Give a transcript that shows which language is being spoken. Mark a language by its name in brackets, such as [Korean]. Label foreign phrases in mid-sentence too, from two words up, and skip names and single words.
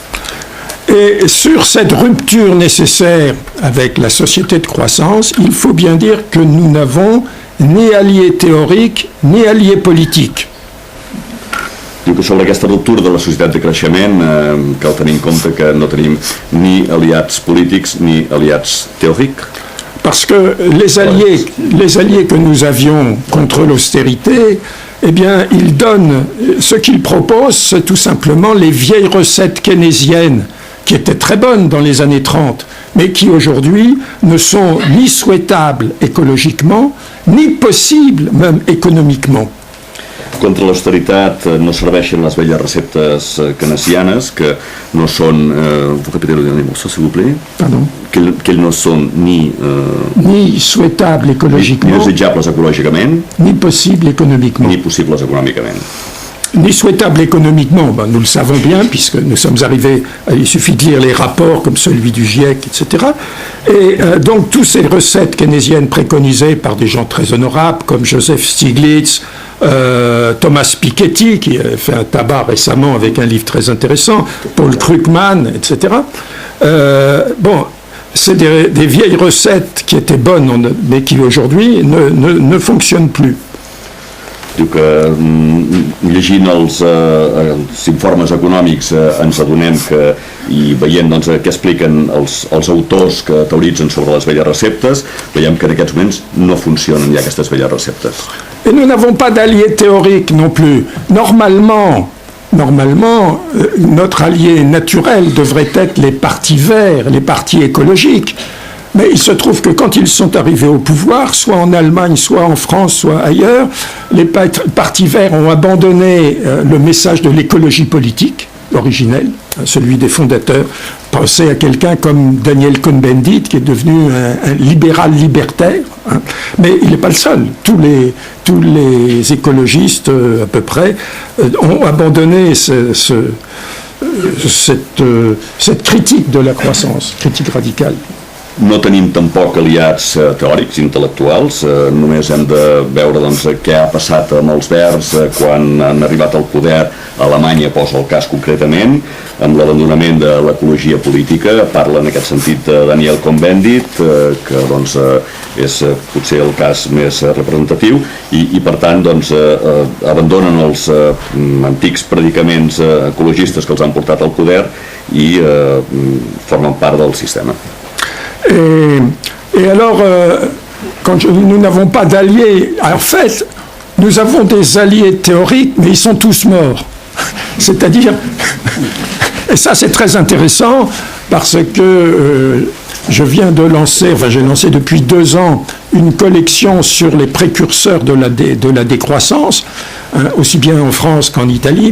[French] Et sur cette rupture nécessaire avec la société de croissance, il faut bien dire que nous n'avons ni alliés théoriques ni alliés politiques. [Catalan] Diu que sobre aquesta ruptura de la societat de creixement cal tenir en compte que no tenim ni aliats polítics ni aliats teòrics. [French] Parce que les alliés que nous avions contre l'austérité, eh bien, ils donnent, ce qu'ils proposent, c'est tout simplement les vieilles recettes keynésiennes qui étaient très bonnes dans les années 30, mais qui aujourd'hui ne sont ni souhaitables écologiquement, ni possibles même économiquement. [Catalan] Contra l'austeritat no serveixen les velles receptes keynesianes, que no són, puc repetir-ho d'un mot, [French] s'il vous plaît? Pardon? [Catalan] Que no són ni [French] souhaitables écologiquement, [Catalan] ni desitjables ecològicament, [French] ni possibles économiquement. [Catalan] Ni possibles econòmicament. [French] Ni souhaitable économiquement, ben, nous le savons bien, puisque nous sommes arrivés, il suffit de lire les rapports comme celui du GIEC, etc. Et donc, toutes ces recettes keynésiennes préconisées par des gens très honorables, comme Joseph Stiglitz, Thomas Piketty, qui a fait un tabac récemment avec un livre très intéressant, Paul Krugman, etc. Bon, c'est des vieilles recettes qui étaient bonnes, mais qui aujourd'hui ne fonctionnent plus. [Catalan] Diu que llegint els informes econòmics ens adonem que, i veient doncs, què expliquen els autors que teoritzen sobre les velles receptes, veiem que en aquests moments no funcionen ja aquestes velles receptes. [French] Et nous n'avons pas d'alliés théoriques non plus. Normalement, notre allié naturel devrait être les partis verts, les partis écologiques. Mais il se trouve que quand ils sont arrivés au pouvoir, soit en Allemagne, soit en France, soit ailleurs, les partis verts ont abandonné le message de l'écologie politique originelle, celui des fondateurs. Pensez à quelqu'un comme Daniel Cohn-Bendit, qui est devenu un libéral libertaire. Hein. Mais il n'est pas le seul. Tous les écologistes, à peu près, ont abandonné cette critique de la croissance, critique radicale. [Catalan] No tenim tampoc aliats teòrics, intel·lectuals, només hem de veure doncs, què ha passat amb els verds quan han arribat al poder a Alemanya, posa el cas concretament, amb l'abandonament de l'ecologia política. Parla en aquest sentit Daniel Cohn-Bendit, que doncs, és potser el cas més representatiu, i per tant doncs, abandonen els antics predicaments ecologistes que els han portat al poder i formen part del sistema. [French] Et alors, quand nous n'avons pas d'alliés, en fait, nous avons des alliés théoriques, mais ils sont tous morts. C'est-à-dire, et ça c'est très intéressant, parce que je viens de lancer, enfin j'ai lancé depuis 2 ans, une collection sur les précurseurs de la décroissance, hein, aussi bien en France qu'en Italie.